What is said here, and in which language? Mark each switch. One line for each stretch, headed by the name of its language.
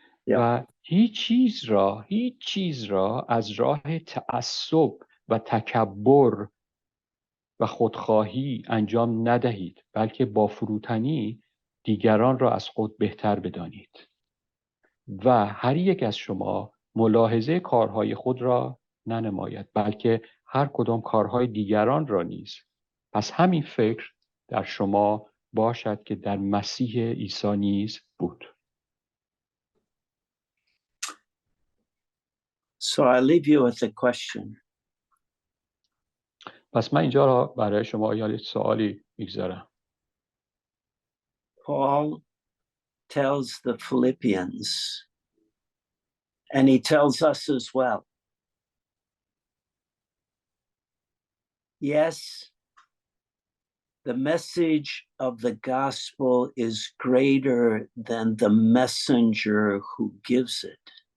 Persian: و هیچ چیز را از راه تعصب و تکبر و خودخواهی انجام ندهید، بلکه با فروتنی دیگران را از خود بهتر بدانید و هر یک از شما ملاحظه کارهای خود را ننماید، بلکه هر کدام کارهای دیگران را نیز. پس همین فکر در شما باشد که در مسیح عیسی نیز بود.
English: So I leave you with a question.
Persian: پس من اینجا را برای شما یه سوالی میگذارم.
English: Paul tells the Philippians, and he tells us as well. Yes, the message of the gospel is greater than the messenger who gives it.